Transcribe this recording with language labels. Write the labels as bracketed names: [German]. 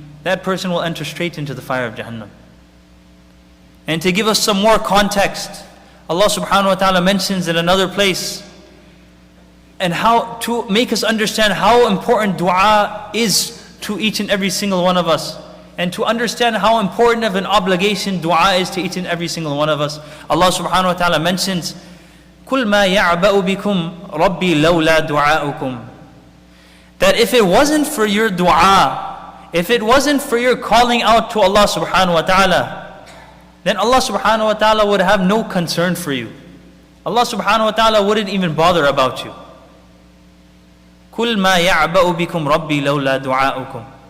[English] That person will enter straight into the fire of Jahannam. And to give us some more context, Allah subhanahu wa ta'ala mentions in another place, and how to make us understand how important dua is to each and every single one of us, and to understand how important of an obligation dua is to each and every single one of us. Allah subhanahu wa ta'ala mentions, [Arabic] قُلْ مَا يَعْبَأُ بِكُمْ رَبِّي لَوْلَا دُعَاؤُكُمْ. [English] That if it wasn't for your dua, if it wasn't for your calling out to Allah subhanahu wa ta'ala, then Allah subhanahu wa ta'ala would have no concern for you. Allah subhanahu wa ta'ala wouldn't even bother about you. [Arabic] كُلْ مَا يَعْبَأُ بِكُمْ رَبِّي لَوْلَا دُعَاؤُكُمْ.